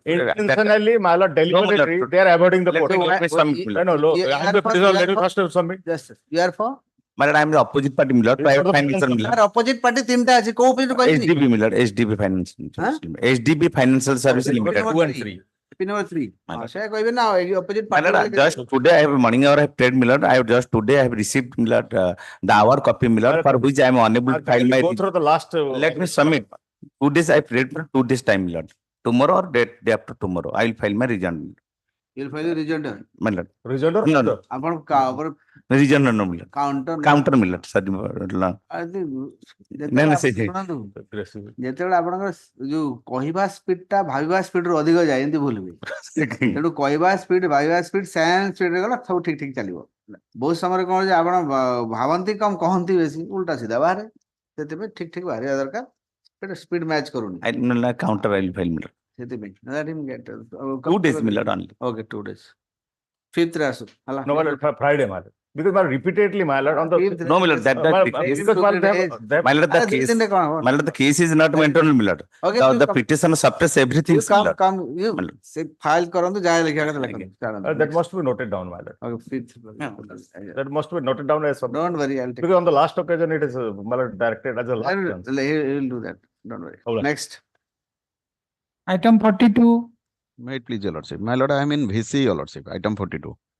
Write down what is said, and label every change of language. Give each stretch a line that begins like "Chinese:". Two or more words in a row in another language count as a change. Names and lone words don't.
English: Intentionally, my lord, deliberately, they are avoiding the court. No, let me first submit. Yes, you are for? My lord, I am the opposite party, my lord. Private financial, my lord. Opposite party
Odia: ତିନିଟା ଅଛି.
English: Ko opposite party? SDB, my lord. SDB Financial. SDB Financial Services Limited. 2 and 3. Pin number 3.
Odia: ସେ କହିବେ ନା opposite
English: My party lord, just today I have morning hour I have paid, my lord. I have just today I have received, my lord, the hour copy, my lord, for which I am unable to file my. Go through the last. Let me submit. 2 days I paid for 2 days time, my lord. Tomorrow or day after tomorrow, I will file my rejoinder. You will file a rejoinder. My lord. Rejoinder? No, no.
Odia: ଆପଣ
English: Rejoinder no, my lord. counter Counter, my lord. Sorry, my lord.
Odia: ଶୁଣନ୍ତୁ ଯେତେବେଳେ ଆପଣଙ୍କର ଯୋଉ କହିବା ସ୍ପିଡ ଟା ଭାବିବା ସ୍ପିଡ ରୁ ଅଧିକ ଯାଏ ଏମିତି ଭୁଲିବେ ତେଣୁ କହିବା ସ୍ପିଡ ଭାବିବା ସ୍ପିଡ
English: same speed
Odia: ରେ ଗଲା ସବୁ ଠିକ ଠିକ ଚାଲିବ ବହୁତ ସମୟରେ କଣ ଯେ ଆପଣ ଭାବନ୍ତି କମ କହନ୍ତି ବେଶୀ ଉଲ୍ଟା ସିଧା ବାହାରେ ସେଥିପାଇଁ ଠିକ ଠିକ ବାହାରିବା ଦରକାର ସେଟା
English: speed match
Odia: କରୁନି
English: I no, no, counter I will file, my lord. ସେଥିପାଇଁ let him get 2 days, my lord, only. okay 2 days 5th
Odia: ରେ ଆସୁ ହେଲା
English: No, my lord, Friday, my lord. Because my lord, repeatedly, my lord, on the. No, my lord, that because my lord, my lord, the case, my lord, the case is not internal, my lord. Okay, The petition suppress everything, my lord. come you
Odia: ସେ ଫାଇଲ କରନ୍ତୁ ଯାହା ଲେଖିବା କଥା ଲେଖନ୍ତୁ
English: that must be noted down, my lord. okay 5th That must be noted down as. don't worry I'll take Because on the last occasion, it is, my lord, directed as a last chance. he'll do that don't worry next Item 42. Wait, please, your lordship. My lord, I am in VC, your lordship. Item 42.